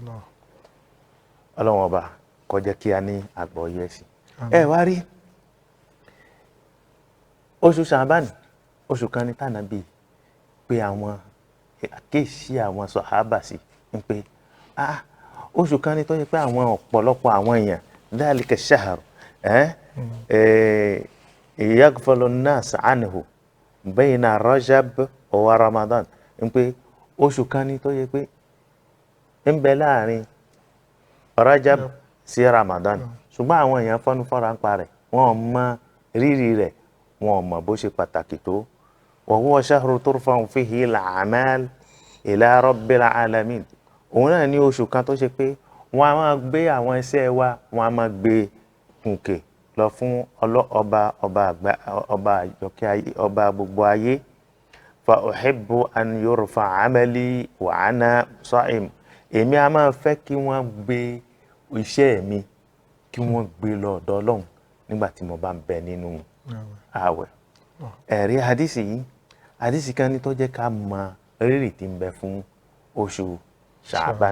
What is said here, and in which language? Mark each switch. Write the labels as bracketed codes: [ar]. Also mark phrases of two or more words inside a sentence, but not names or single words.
[yo] Ọlọ́run ọba kó jẹ́ kí a ní àgbọ́yé ẹ̀sìn. Ẹ wá rí oṣù Sha'ban, oṣù kan ní t'Ànábì pé àwọn àkéèsí àwọn sàhábà sí ń pé oṣù kan ní tó yẹ pé àwọn ọ̀pọ̀lọpọ̀ àwọn èèyàn [ar] ذلك شهر يغفل الناس عنه بين رجب ورمضان, [yo] ń pé oṣù kan ní tó yẹ pé ń bẹ láàrin Rajab sí Ramadan ṣùgbọ́n àwọn èèyàn fọ́nú fọ́ra ń pa rẹ̀ wọn ò mọ rírì rẹ̀ wọn ò mọ bó ṣe pàtàkì tó. [ar] وهو شهر ترفع فيه الأعمال إلى رب العالمين. [yo] òun náà ní oṣù kan tó ṣe pé wọ́n á máa gbé àwọn iṣẹ́ wa wọ́n á máa gbé gùnkè lọ fún ọba àjọkẹ́ ayé ọba gbogbo ayé. [ar] فأحب أن يرفع عملي وأنا صائم. [yo] èmi a máa fẹ́ kí wọ́n gbé iṣẹ́ mi kí wọ́n gbé lọ ọ̀dọ̀ Ọlọ́run nígbà tí mo bá ń bẹ nínú ààwẹ̀. ẹ̀rí hadisi kan ní tó jẹ́ ká mọ rírì tí ń bẹ fún oṣù Ṣàbán.